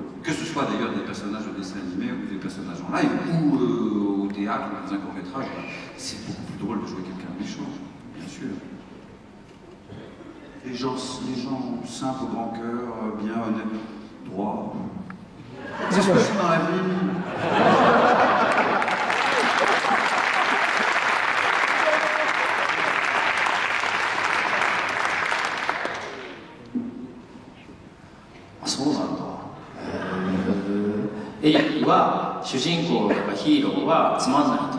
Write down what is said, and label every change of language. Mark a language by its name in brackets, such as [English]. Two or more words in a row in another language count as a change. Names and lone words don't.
[French] Que ce soit d'ailleurs des personnages de dessin animé ou des personnages en live, ou au théâtre, ou dans un court-métrage, c'est beaucoup plus drôle de jouer quelqu'un de méchant, bien sûr. Les gens simples, au grand cœur, bien honnêtes, droits. C'est ce que c'est dans la vie. [Japanese] エリックは主人公とかヒーローはつまんないと。